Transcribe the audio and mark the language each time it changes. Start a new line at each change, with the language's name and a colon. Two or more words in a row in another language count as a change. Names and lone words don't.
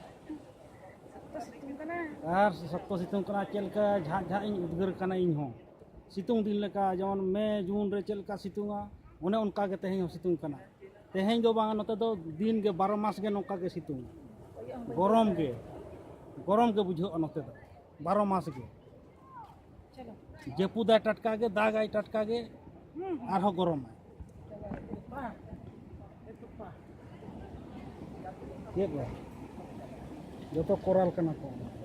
Santali: आर सत्तो सितुंग कना चेलका झाक झाक इन उद्गर कना इन हो सितुंग दिन लेका जवन मे जून रे चेलका सितुंगा ओने उनका के तेहें सितुंग कना तेहें दो बांग नते दो दिन के 12 मास के नोका के सितुंग गरम के बुझो नते दो 12 मास के जेपुदा टटका के दागाय टटका के आर हो गरम ये बा जो तो कोराल कना को